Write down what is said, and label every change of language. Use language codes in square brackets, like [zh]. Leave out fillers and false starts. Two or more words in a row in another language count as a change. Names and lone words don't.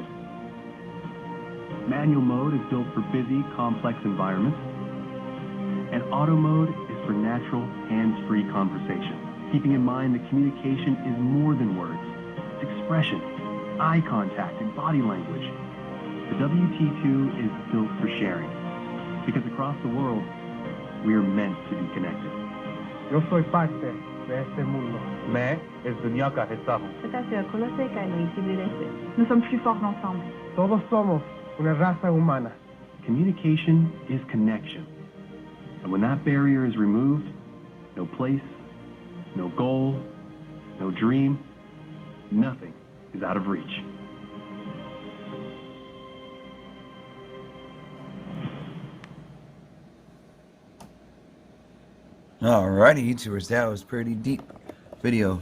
[en] Manual mode is built for busy, complex environments, and auto mode is for natural, hands-free conversation. Keeping in mind that communication is more than words. It's expression, eye contact, and body language. The WT2 is built for sharing, because across the world, we are meant to be connected. [es] Yo soy parte de este mundo. [hi] मैं इस दुनिया का हिस्सा हूँ. [fr] Nous sommes plus forts ensemble. [es] Todos somos una raza humana. [en] Communication is connection. And when that barrier is removed, no place, no goal, no dream, nothing is out of reach. Alrighty, YouTubers, that was a pretty deep video.